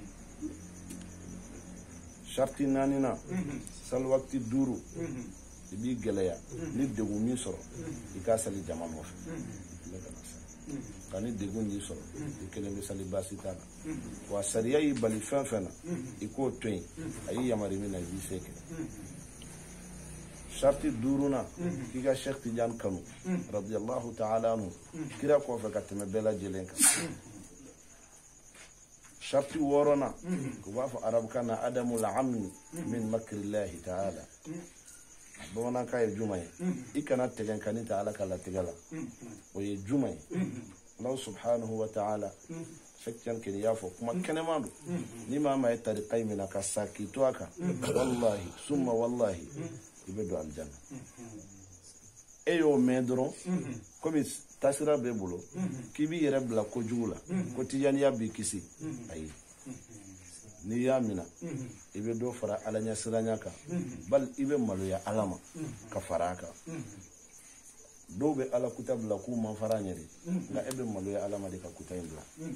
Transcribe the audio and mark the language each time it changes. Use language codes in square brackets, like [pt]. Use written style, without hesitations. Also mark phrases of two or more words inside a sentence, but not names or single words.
[bm] sharti naaninan sali wakati 5 i b'i gɛlɛya ni degun min sɔrɔ i k'a sali jama nɔfɛ nka ni degun y'i sɔrɔ i kelen bɛ sali baasi t'a la wa sariya y'i bali fɛn fɛn na i k'o to yen a y'i yamari min na i b'i se kɛ sharti 5nan k'i ka Sheikh Tidiane kanu [ar] رضي الله تعالى عنه [bm] kira kɔfɛ ka tɛmɛ bɛɛ lajɛlen kan sharti 6nan u b'a fɔ arabukan na [ar] عدم الأمن من مكر الله تعالى [bm] bamanankan ye juma ye i kana tɛgɛ ka ni ta ala ka latigɛ la o ye juma ye [ar] الله سبحانه وتعالى [bm] Sheikh Tidiane y'a fɔ kuma kɛnɛman don ni maa ma ye tariqa in minɛ ka sa k'i to a kan [ar] والله ثم والله [bm] i bɛ don aljanna e y'o mɛn dɔrɔn komi tasira b'e bolo k'i b'i yɛrɛ bila kojugu la ko tijaniya b'i kisi ayi n'i y'a minɛ i bɛ dɔ fara ala ɲɛ siranya kan bali i bɛ maloya ala ma ka fara a kan dɔw bɛ ala kuta bila k'u man fara ɲɛ de nka e bɛ maloya ala ma de ka kuta in bila